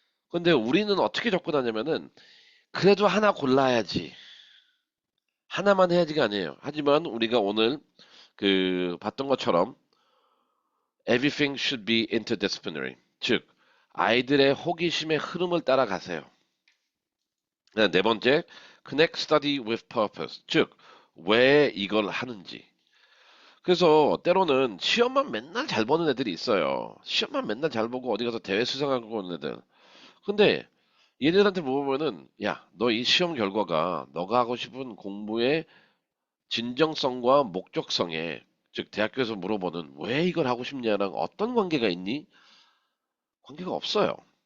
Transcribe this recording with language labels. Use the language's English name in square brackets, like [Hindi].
[Korean] 근데 우리는 어떻게 접근하냐면은 그래도 하나 골라야지. 하나만 해야지가 아니에요. 하지만 우리가 오늘 그 봤던 것처럼 [English] everything should be interdisciplinary. [Korean] 즉 아이들의 호기심의 흐름을 따라가세요. 네 번째, [English] connect study with purpose. [Korean] 즉 왜 이걸 하는지. 그래서 때로는 시험만 맨날 잘 보는 애들이 있어요. 시험만 맨날 잘 보고 어디 가서 대회 수상하고 오는 애들. 근데 얘네들한테 물어보면은 야, 너 이 시험 결과가 너가 하고 싶은 공부의 진정성과 목적성에 즉 대학교에서 물어보는 왜 이걸 하고 싶냐랑 어떤 관계가 있니? 관계가 없어요.